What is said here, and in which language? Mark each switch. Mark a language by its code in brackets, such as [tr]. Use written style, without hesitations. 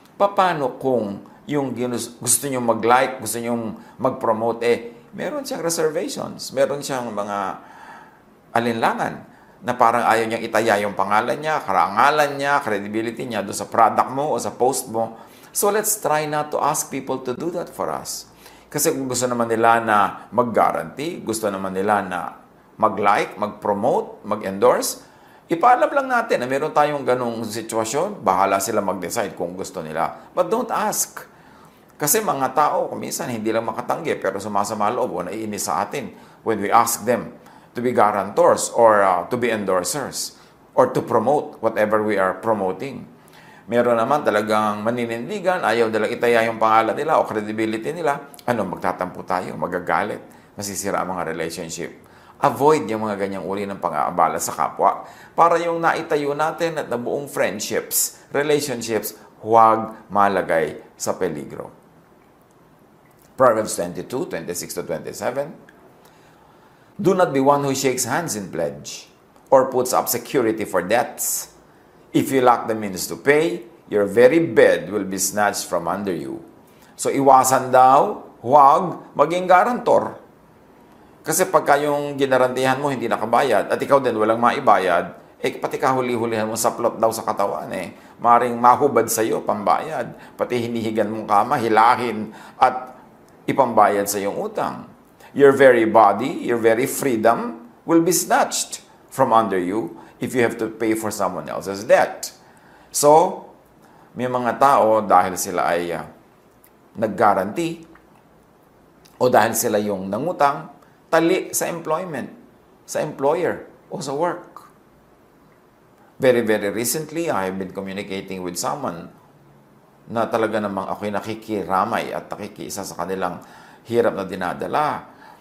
[tl] Paano kung yung gusto nyo mag-like, gusto nyo mag-promote, meron siyang reservations, meron siyang mga alinlangan na parang ayaw niyang itaya yung pangalan niya, karangalan niya, credibility niya doon sa product mo o sa post mo. [en] So let's try not to ask people to do that for us. [tl] Kasi kung gusto naman nila na mag-guarantee, gusto naman nila na mag-like, mag-promote, mag-endorse, ipaalam lang natin na meron tayong ganong sitwasyon, bahala sila mag-decide kung gusto nila. [en] But don't ask. [tl] Kasi mga tao, kuminsan hindi lang makatanggi, pero sumasama loob o naiinis sa atin [en] when we ask them to be guarantors or to be endorsers or to promote whatever we are promoting. [tl] Meron naman talagang maninindigan, ayaw nilang itaya yung pangalan nila o credibility nila. Magtatampo tayo, magagalit, masisira ang mga relationship. Avoid yung mga ganyang uri ng pang-aabala sa kapwa para yung naitayo natin at nabuong friendships, relationships, huwag malagay sa peligro. Proverbs 22, 26-27. [en] Do not be one who shakes hands in pledge or puts up security for debts. If you lack the means to pay, your very bed will be snatched from under you. [tl] So iwasan daw, huwag maging guarantor. Kasi pagka yung ginarantihan mo hindi nakabayad at ikaw din walang maibayad, pati kahuli-hulihan mo sa plot daw sa katawan maring mahubad sa iyo pambayad, pati hinihigan mong kama, hilahin at ipambayad sa iyong utang. [en] Your very body, your very freedom will be snatched from under you if you have to pay for someone else's debt. [tl] So, may mga tao dahil sila ay nag-guarantee o dahil sila yung nangutang, tali sa employment, sa employer o sa work. [en] Very, very recently, I have been communicating with someone [tl] na talaga namang ako'y nakikiramay at nakikiisa sa kanilang hirap na dinadala.